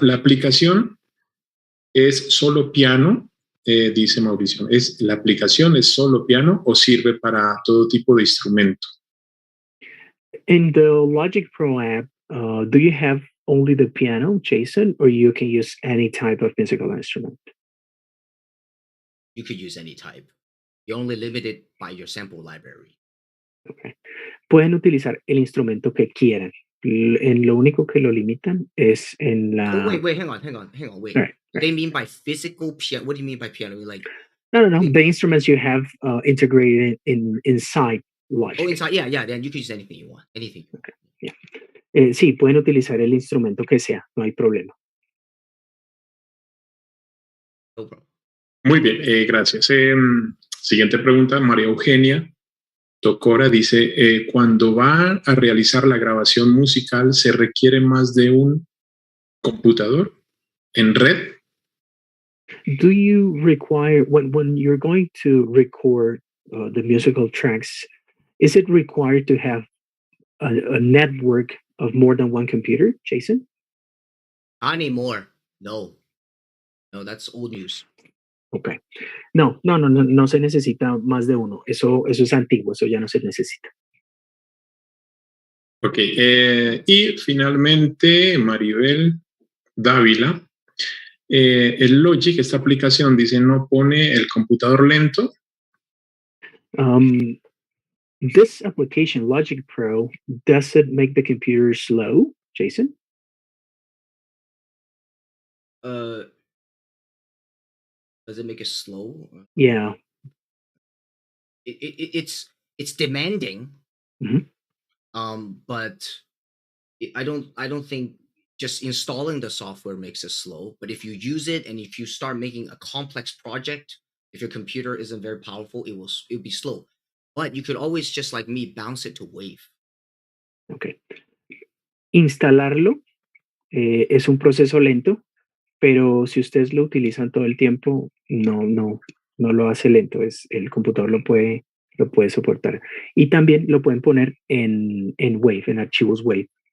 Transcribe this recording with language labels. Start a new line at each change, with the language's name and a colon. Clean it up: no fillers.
Spanish: ¿La aplicación es solo piano? Dice Mauricio. ¿La aplicación es solo piano o sirve para todo tipo de instrumento?
English: In the Logic Pro app, do you have only the piano, Jason, or you can use any type of musical instrument? You could use any type. You're only limited by your sample library. Okay.
Spanish: Pueden utilizar el instrumento que quieran. En lo único que lo limitan es en la...
English: Oh, wait, hang on, wait. Right. They mean by physical piano? What do you mean by piano? Like No. The instruments you have integrated inside Logic. Oh, inside, yeah. Then you can use anything you want. Anything. Okay. Yeah.
Spanish: Sí, pueden utilizar el instrumento que sea, no hay problema.
English: No problem.
Spanish: Muy bien, gracias. Siguiente pregunta, María Eugenia Tocora dice, cuando va a realizar la grabación musical, ¿se requiere más de un computador en red?
English: Do you require, when you're going to record the musical tracks, is it required to have a network of more than one computer, Jason? Not anymore. No, that's old news. Okay.
Spanish: No se necesita más de uno. Eso es antiguo, eso ya no se necesita. Ok, y finalmente Maribel Dávila, el Logic, esta aplicación dice no pone el computador lento.
English: This application, Logic Pro, does it make the computer slow, Jason? Does it make it slow? Yeah. It's demanding. Mhm. But I don't think just installing the software makes it slow. But if you use it and if you start making a complex project, if your computer isn't very powerful, it'll be slow. But you could always just like me bounce it to wave. Okay.
Spanish: Instalarlo es un proceso lento, pero si ustedes lo utilizan todo el tiempo, no lo hace lento. El computador lo puede soportar. Y también lo pueden poner en Wave, en archivos Wave.